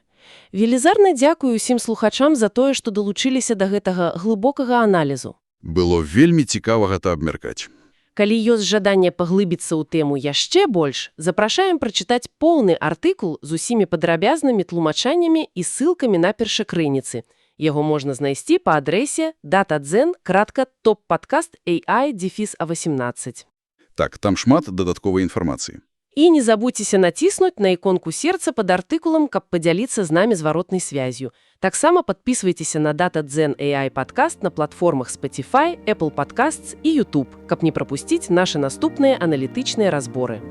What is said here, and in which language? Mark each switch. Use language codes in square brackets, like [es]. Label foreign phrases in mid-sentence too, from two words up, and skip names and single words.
[be] Велізарна дзякую ўсім слухачам за тое, што далучыліся да гэтага глыбокага аналізу. Было вельмі цікава гэта абмяркаць. Калі ёсць жаданне паглыбіцца ў тэму яшчэ больш, запрашаем прачытаць поўны артыкул з усімі падрабязнымі тлумачаннямі і ссылкамі на першакрыніцы. Яго можна знайсці па адрэсе datazen.top-podcast.ai-a18. Так, там шмат дадатковай інфармацыі. І не забудзьцеся націснуць на іконку сердца пад артыкулам, каб падзяліцца з намі зваротнай связью. Таксама падпісвайцеся на Datazen AI падкаст на платформах Spotify, Apple Podcasts і YouTube, каб не прапусціць нашы наступныя аналітычныя разборы.